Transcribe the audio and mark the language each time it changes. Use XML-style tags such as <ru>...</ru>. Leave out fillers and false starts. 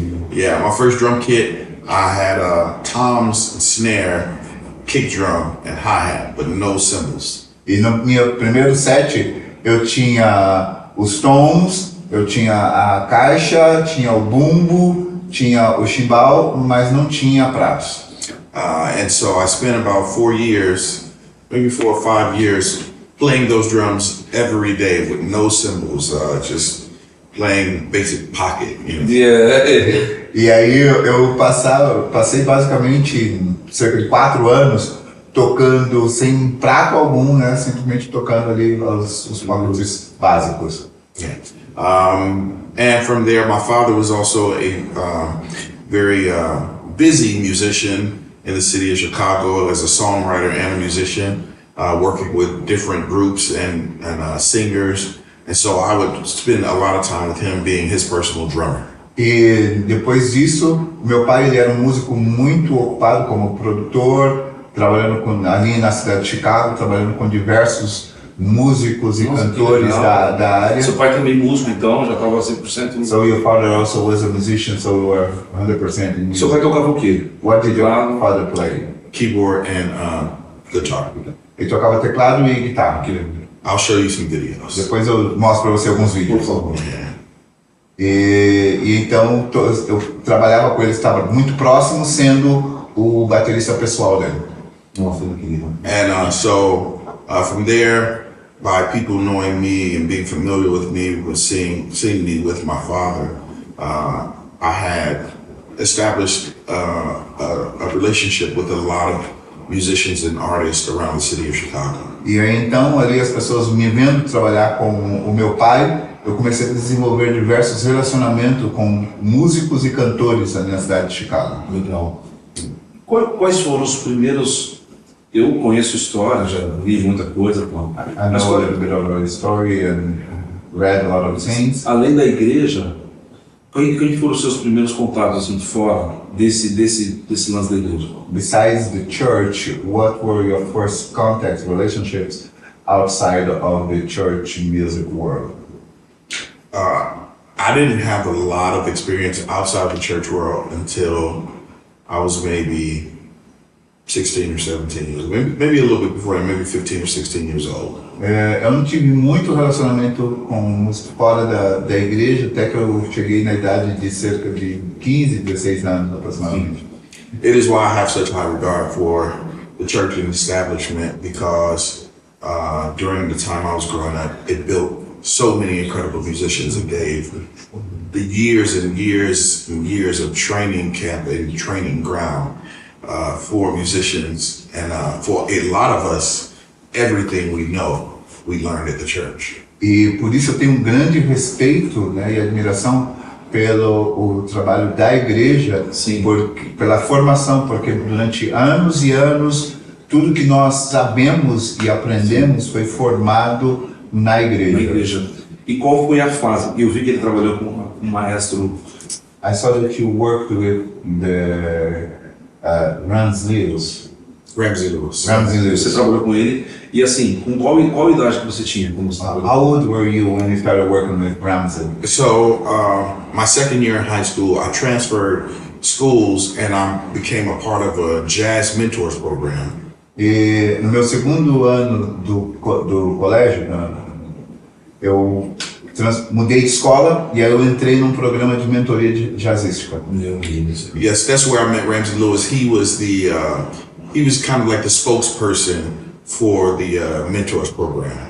<en>Yeah, my first drum kit, I had a tom's snare, kick drum, and hi-hat, but no cymbals.</en> <pt>E no meu primeiro set, eu tinha os toms, eu tinha a caixa, tinha o bumbo, tinha o chimbal, mas não tinha pratos.</pt> <en>And so I spent about 4 years, maybe 4 or 5 years, playing those drums every day with no cymbals, just playing basic pocket. You know? Yeah.</en> <pt>E aí eu passei basicamente cerca de 4 anos tocando sem prato algum, né? Simplesmente tocando ali os pacotes básicos.</pt> <en>Yeah. And from there, my father was also a very busy musician in the city of Chicago as a songwriter and a musician, working with different groups and singers. And so I would spend a lot of time with him being his personal drummer.</en> <pt>E depois disso, meu pai ele era um músico muito ocupado como produtor, trabalhando ali na cidade de Chicago, trabalhando com diversos músicos e Nossa, que cantores legal. da área. Seu pai também músico, então, já estava 100%.</pt> <en>So your father also was a musician, so you were 100% in</en> <pt>Seu</pt> <en>music.</en> <pt>pai tocava o quê?</pt> <en>What did your</en> <pt>Teclado.</pt> <en>father play? Keyboard and guitar.</en> <pt>Ele tocava teclado e guitarra.</pt> <en>I'll show you some videos.</en> <pt>Depois eu mostro para você alguns Por vídeos. favor. E então eu trabalhava com ele, estava muito próximo, sendo o baterista pessoal dele. Nossa, que querido.</pt> <en>And from there, by people knowing me and being familiar with me, was seeing me with my father, I had established a relationship with a lot of musicians and artists around the city of Chicago.</en> <pt>E aí então ali as pessoas me vendo trabalhar com o meu pai, eu comecei a desenvolver diversos relacionamentos com músicos e cantores ali na cidade de Chicago. Legal. Quais foram os primeiros... Eu conheço história, já li muita coisa.</pt> <en>I</en> <pt>Mas</pt> <en>know a little bit of the story and read a lot of things.</en> <pt>além da igreja, quem foram os seus primeiros contatos assim, fora desse lance da igreja?</pt> <en>Besides the church, what were your first contacts, relationships outside of the church music world? I didn't have a lot of experience outside the church world until I was maybe 16 or 17 years, maybe a little bit before that, maybe 15 or 16 years old.</en> <pt>Eu não tive muito relacionamento com música fora da igreja, até que eu cheguei na idade de cerca de 15, 16 anos aproximadamente.</pt> <en>It is why I have such high regard for the church and establishment, because during the time I was growing up, it built so many incredible musicians and gave the years and years and years of training camp and training ground for musicians, and for a lot of us, everything we know, we learned at the church.</en> <pt>E por isso eu tenho um grande respeito, né, e admiração pelo o trabalho da igreja, Sim. Pela formação, porque durante anos e anos tudo que nós sabemos e aprendemos foi formado na igreja. Na igreja. E qual foi a fase? Eu vi que ele trabalhou com um maestro.</pt> <en>I saw that you worked with the Ramsey Lewis. Ramsey Lewis. Ramsey Lewis.</en> <pt>Você trabalhou com ele. E assim, com qual idade que você tinha? Quando você trabalhou?</pt> <en>How old were you when you started working with Ramsey? So, my second year in high school, I transferred schools and I became a part of a jazz mentors program.</en> <pt>E no meu segundo ano do colégio, eu mudei de escola e aí eu entrei num programa de mentoria jazzística. Meu Deus.</pt> <en>Yes, that's where I met Ramsey Lewis. He was he was kind of like the spokesperson for the mentors program.</en>